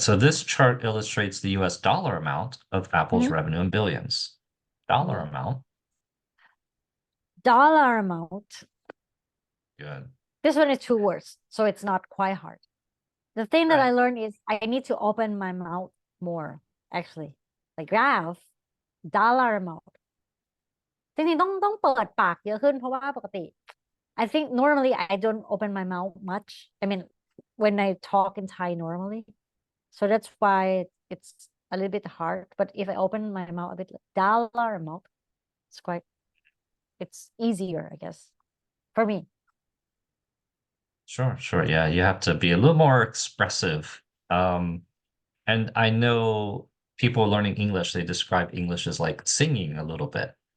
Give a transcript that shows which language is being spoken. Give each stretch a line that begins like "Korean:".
English: So this chart illustrates the US dollar amount of Apple's revenue in billions. Dollar amount. Dollar amount. Good. This one is 2 words, so it's not quite hard. The thing that Right. I learned is I need to open my mouth more, actually. Like graph, dollar amount.
Thai: จริงๆต้องเปิดปากเยอะขึ้นเพราะว่าปกติ
English: I think normally I don't open my mouth much. I mean, when I talk in Thai normally. So that's why it's a little bit hard. But if I open my mouth a bit, like dollar amount, it's easier, I guess, for me. Sure. Yeah, you have to be a little more expressive. And I know people learning English, they describe English as like singing a little bit.